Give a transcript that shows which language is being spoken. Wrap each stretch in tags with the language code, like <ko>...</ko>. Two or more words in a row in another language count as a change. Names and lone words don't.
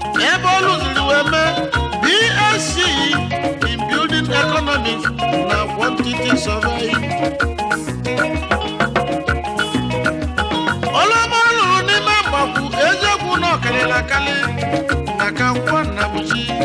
<ig>Ebe ọ lụziri wee mee</ig> <en>B S C in Building Economics</en> <ig>na</ig> <en>Quantity Survey.</en> <ig>Ọlụọma ọ lụrụ n'ime Mgbakwu, eziokwu na ọ karịrị akarị, maka Nkwọ Nnabuchi.</ig>